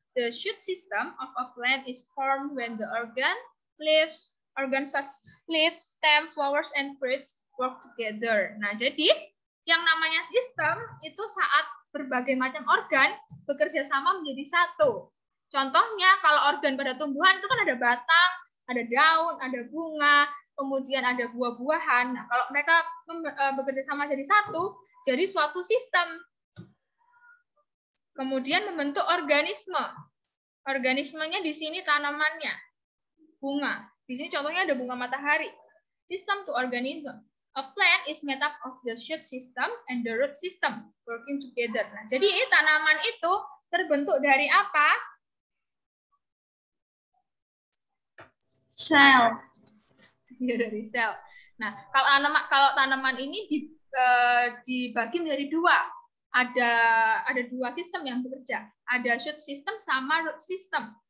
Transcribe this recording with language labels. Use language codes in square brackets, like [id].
[en] The shoot system of a plant is formed when the leaves, stem, flowers, and fruits work together. [id] Nah, jadi yang namanya sistem itu saat berbagai macam organ bekerja sama menjadi satu. Contohnya kalau organ pada tumbuhan itu kan ada batang, ada daun, ada bunga, kemudian ada buah-buahan. Nah, kalau mereka bekerja sama jadi satu, jadi suatu sistem. Kemudian membentuk organisme. Organismenya di sini tanamannya, bunga. Di sini contohnya ada bunga matahari. [en] System to organism. A plant is made up of the shoot system and the root system working together. [id] Nah, jadi tanaman itu terbentuk dari apa? Sel. Ya, dari sel. Nah, kalau tanaman ini dibagi menjadi dua. Ada dua sistem yang bekerja. Ada shoot system sama root system.